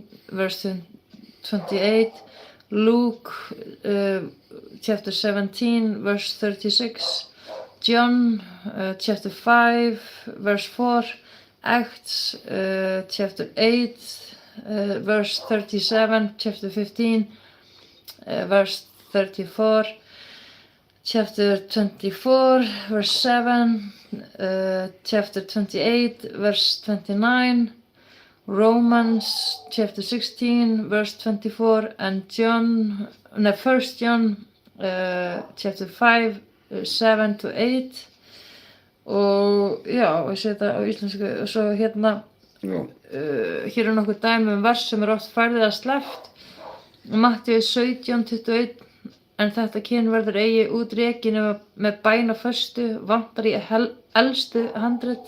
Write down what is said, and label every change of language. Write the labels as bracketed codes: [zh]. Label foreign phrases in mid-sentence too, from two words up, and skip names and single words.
[en] verse 28, Luke chapter 17 verse 36, John chapter 5 verse 4, Acts chapter 8 verse 37, chapter 15 verse 34, chapter 24 verse 7, chapter 28 verse 29, Romans chapter 16 verse 24 and 1 John chapter 5 7 to 8 [is] og já, og ég segi þetta á íslensku og svo hérna Já. hér nokkuð dæmi vers sem oft færðið að sleppt Matthew 17, 21 en þetta kyn verður eigi út rekin með bæn og föstu vantar í elstu handrit